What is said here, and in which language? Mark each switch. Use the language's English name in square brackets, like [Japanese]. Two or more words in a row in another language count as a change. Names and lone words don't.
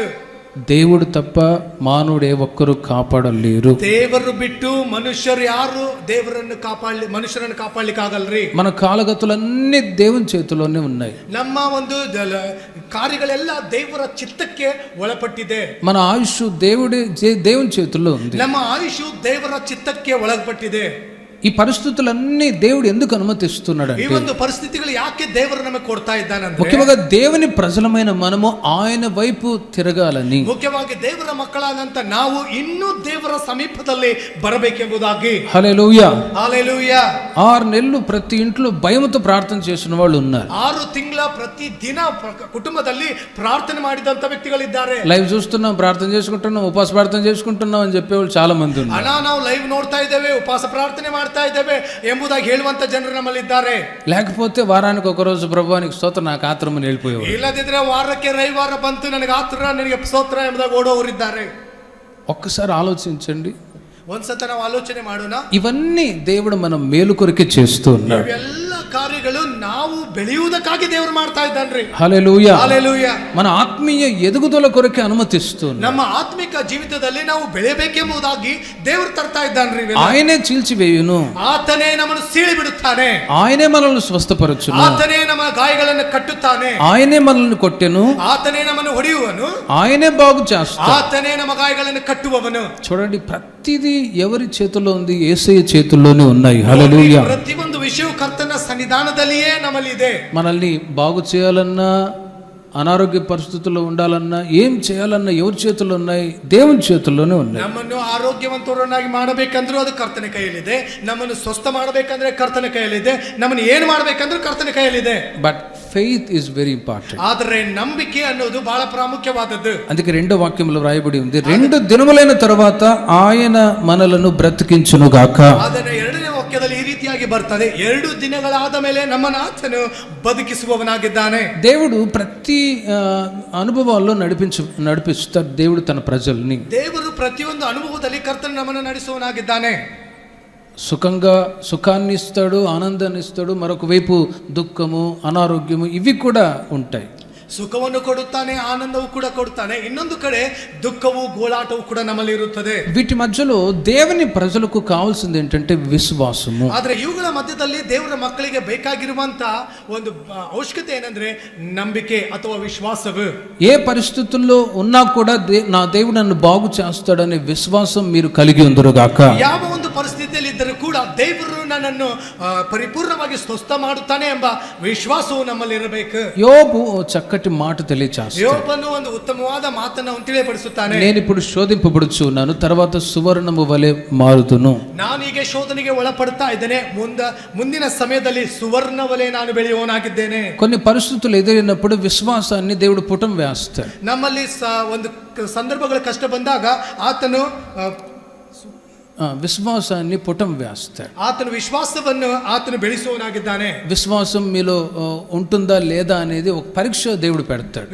[Telugu] దేవుడు తప్ప మానవుడు ఏ ఒక్కరు కాపాడలేరు. [Kannada] ದೇವರು ಬಿಟ್ಟು ಮನುಷ್ಯರು ಯಾರು ಮನುಷ್ಯರನ್ನು ಕಾಪಾಡಲಿಕ್ಕೆ ಆಗಲ್ರಿ. [Telugu] మన కాలగతులన్నీ దేవుని చేతిలోనే ఉన్నాయి. [Kannada] ನಮ್ಮ ಒಂದು ಕಾರ್ಯಗಳೆಲ್ಲ ದೇವರ ಚಿತ್ತಕ್ಕೆ ಒಳಪಟ್ಟಿದೆ. [Telugu] మన ఆయుష్ దేవుని చేతుల్లో ఉంది. [Kannada] ನಮ್ಮ ಆಯುಷು ದೇವರ ಚಿತ್ತಕ್ಕೆ ಒಳಪಟ್ಟಿದೆ. [Telugu] ఈ పరిస్థితులన్నీ దేవుడు ఎందుకు అనుమతిస్తున్నాడు [Kannada] ಈ [Telugu] అంటే, [Kannada] ಒಂದು ಪರಿಸ್ಥಿತಿಗಳು ಯಾಕೆ ದೇವರು ನಮಗೆ ಕೊಡ್ತಾ ಇದ್ದಾನಂದ್ರೆ, [Telugu] ముఖ్యంగా దేవుని ప్రజలమైన మనము ఆయన వైపు తిరగాలని, [Kannada] ಮುಖ್ಯವಾಗಿ ದೇವರ ಮಕ್ಕಳಾದಂತ ನಾವು ಇನ್ನೂ ದೇವರ ಸಮೀಪದಲ್ಲಿ ಬರಬೇಕೆಂಬುದಾಗಿ. [Telugu] హల్లెలూయా. హల్లెలూయా. 6 నెలలు ప్రతి ఇంట్లో భయముతో ప్రార్థన చేసిన వాళ్ళు ఉన్నారు. [Kannada] 6 ತಿಂಗಳ ಪ್ರತಿ ದಿನ కుటుంబದಲ್ಲಿ ప్రార్థನೆ ಮಾಡಿದಂತ ವ್ಯಕ್ತಿಗಳಿದ್ದಾರೆ. [Telugu] లైవ్ చూస్తున్నాం, ప్రార్థన చేసుకుంటున్నాం, ఉపవాస ప్రార్థన చేసుకుంటున్నాం అని చెప్పేవాళ్ళు చాలా మంది ఉన్నారు. [Kannada] ಅಣ್ಣ ನಾವು ಲೈವ್ ನೋಡ್ತಾ ಇದ್ದೇವೆ, ಉಪವಾಸ ಪ್ರಾರ್ಥನೆ ಮಾಡ್ತಾ ಇದ್ದೇವೆ ಎಂಬುದಾಗಿ ಹೇಳುವಂತ ಜನರು ನಮ್ಮಲ್ಲಿ ಇದ್ದಾರೆ. [Telugu] లేకపోతే వారానికి ఒక రోజు ప్రభువానికి స్తోత్రం, నాకు ఆత్రమని వెళ్ళిపోయేవారు. [Kannada] ಇಲ್ಲದಿದ್ರೆ ವಾರಕ್ಕೆ ರವಿವಾರ ಬಂತು ನನಗೆ ಆತ್ರ, ನನಗೆ ಸ್ತೋತ್ರ ಎಂಬುದಾಗಿ ಓಡೋರಿದ್ದಾರೆ. [Telugu] ఒక్కసారి ఆలోచించండి, [Kannada] ಒಂದ್ಸತ ನಾವು ಆಲೋಚನೆ ಮಾಡೋಣ. [Telugu] ఇవన్నీ దేవుడు మనం మేలు కొరకే చేస్తూ ఉన్నాడు. [Kannada] ಇವೆಲ್ಲ ಕಾರ್ಯಗಳು ನಾವು ಬೆಳೆಯುವುದಕ್ಕಾಗಿ ದೇವರು ಮಾಡ್ತಾ ಇದ್ದಾನ್ರಿ. [Telugu] హల్లెలూయా. [Kannada] ಹಲ್ಲೆಲೂಯಾ. [Telugu] మన ఆత్మీయ ఎదుగుదల కొరకే అనుమతిస్తూ ఉన్నాడు. [Kannada] ನಮ್ಮ ಆತ್ಮಿಕ ಜೀವಿತದಲ್ಲಿ ನಾವು ಬೆಳೆಯಬೇಕೆಂಬುದಾಗಿ ದೇವರು ತರ್ತಾ ಇದ್ದಾನ್ರಿ. [Telugu] ఆయనే చీల్చివేయును, [Kannada] ಆತನೇ ನಮ್ಮನ್ನು ಸೀಳಿ ಬಿಡುತ್ತಾನೆ, [Telugu] ఆయనే మనల్ని స్వస్థపరచును, [Kannada] ಆತನೇ ನಮ್ಮ ಗಾಯಗಳನ್ನು ಕಟ್ಟುತ್ತಾನೆ, [Telugu] ఆయనే మనల్ని కొట్టెను, [Kannada] ಆತನೇ ನಮ್ಮನ್ನು ಹೊಡೆಯುವನು, [Telugu] ఆయనే బాగు చేస్తాడు. [Kannada] ಆತನೇ ನಮ್ಮ ಗಾಯಗಳನ್ನು ಕಟ್ಟುವವನು. [Telugu] చూడండి, ప్రతిదీ ఎవరి చేతుల్లో ఉంది? యేసయ్య చేతుల్లోనే ఉన్నాయి. హల్లెలూయా. [Kannada] ಪ್ರತಿಯೊಂದು ವಿಷಯವು ಕರ್ತನ ಸನ್ನಿಧಾನದಲ್ಲಿಯೇ ನಮ್ಮಲ್ಲಿ ಇದೆ. [Telugu] మనల్ని బాగు చేయాలన్నా, అనారోగ్య పరిస్థితుల్లో ఉండాలన్నా, ఏం చేయాలన్నా ఎవరి చేతుల్లో ఉన్నాయి? దేవుని చేతుల్లోనే ఉన్నాయి. [Kannada] ನಮ್ಮನ್ನು ಆರೋಗ್ಯವಂತರನ್ನಾಗಿ ಮಾಡಬೇಕಂದ್ರೂ ಅದು ಕರ್ತನ ಕೈಯಲ್ಲಿದೆ. ನಮ್ಮನ್ನು ಸ್ವಸ್ಥ ಮಾಡಬೇಕಂದ್ರೆ ಕರ್ತನ ಕೈಯಲ್ಲಿದೆ. ನಮ್ಮನ್ನು ಏನು ಮಾಡಬೇಕಂದ್ರೂ ಕರ್ತನ ಕೈಯಲ್ಲಿದೆ. [English] But faith is very important. [Kannada] ಆದರೆ ನಂಬಿಕೆ ಅನ್ನೋದು ಬಹಳ ಪ್ರಾಮುಖ್ಯವಾದದ್ದು. [Telugu] అందుకే 2వ వాక్యంలో రాయబడి ఉంది, 2 దినములైన తరువాత ఆయన మనలను బ్రతికించునుగాక. [Kannada] ಅದನ್ನ 2ನೇ ವಾಕ್ಯದಲ್ಲಿ ಈ ರೀತಿಯಾಗಿ ಬರ್ತದೆ, 2 ದಿನಗಳಾದ ಮೇಲೆ ನಮ್ಮನ್ನು ಆತನು ಬದುಕಿಸುವವನಾಗಿದ್ದಾನೆ. [Telugu] దేవుడు ప్రతి అనుభవాల్లో నడిపిస్తాడు దేవుడు తన ప్రజల్ని. [Kannada] ದೇವರು ಪ್ರತಿಯೊಂದು ಅನುಭವದಲ್ಲಿ ಕರ್ತನು ನಮ್ಮನ್ನು ನಡೆಸುವವನಾಗಿದ್ದಾನೆ. [Telugu] సుఖాన్ని ఇస్తాడు, ఆనందాన్ని ఇస్తాడు. మరొక వైపు దుఃఖము, అనారోగ్యము ఇవి కూడా ఉంటాయి. [Kannada] ಸುಖವನ್ನು ಕೊಡುತ್ತಾನೆ, ಆನಂದವು ಕೂಡ ಕೊಡುತ್ತಾನೆ. ಇನ್ನೊಂದು ಕಡೆ ದುಃಖವು, ಗೋಳಾಟವು ಕೂಡ ನಮ್ಮಲ್ಲಿ ಇರುತ್ತದೆ. [Telugu] వీటి మధ్యలో దేవుని ప్రజలకు కావాల్సింది ఏంటంటే విశ్వాసము. [Kannada] ಆದ್ರೆ ಇವುಗಳ ಮಧ್ಯದಲ್ಲಿ ದೇವರ ಮಕ್ಕಳಿಗೆ ಬೇಕಾಗಿರುವಂತ ಒಂದು ಅವಶ್ಯಕತೆ ಏನಂದ್ರೆ ನಂಬಿಕೆ ಅಥವಾ ವಿಶ್ವಾಸವು. [Telugu] ఏ పరిస్థితుల్లో ఉన్నా కూడా నా దేవుడు నన్ను బాగు చేస్తాడనే విశ్వాసం మీరు కలిగి ఉందరుగాక. [Kannada] ಯಾವ ಒಂದು ಪರಿಸ್ಥಿತಿಯಲ್ಲಿ ಇದ್ದರೂ ಕೂಡ ದೇವರು ನನ್ನನ್ನು ಪರಿಪೂರ್ಣವಾಗಿ ಸ್ವಸ್ಥ ಮಾಡುತ್ತಾನೆ ಎಂಬ ವಿಶ್ವಾಸವು ನಮ್ಮಲ್ಲಿ ಇರಬೇಕು. [Telugu] యోబు చక్కటి మాట తెలియచేస్తాడు. [Kannada] ಯೋಬನು ಒಂದು ಉತ್ತಮವಾದ ಮಾತನ್ನು ತಿಳಿಯಪಡಿಸುತ್ತಾನೆ. [Telugu] నేను ఇప్పుడు శోధింపబడుచున్నాను, తర్వాత సువర్ణము వలె మారుదును. [Kannada] ನಾನೀಗ ಶೋಧನೆಗೆ ಒಳಪಡ್ತಾ ಇದ್ದೇನೆ, ಮುಂದಿನ ಸಮಯದಲ್ಲಿ ಸುವರ್ಣ ವಲె ನಾನು ಬೆಳೆಯುವವನಾಗಿದ್ದೇನೆ. [Telugu] కొన్ని పరిస్థితులు ఎదురైనప్పుడు విశ్వాసాన్ని దేవుడు పుటం వేస్తాడు. [Kannada] ನಮ್ಮಲ್ಲಿ ಒಂದು ಸಂದರ್ಭಗಳ ಕಷ್ಟ ಬಂದಾಗ ಆತನು [Telugu] విశ్వాసాన్ని పుటం వేస్తాడు. [Kannada] ಆತನು ವಿಶ್ವಾಸವನ್ನು ಆತನು ಬೆಳೆಸುವವನಾಗಿದ್ದಾನೆ. [Telugu] విశ్వాసం మీలో ఉంటుందా లేదా అనేది ఒక పరీక్ష దేవుడు పెడతాడు.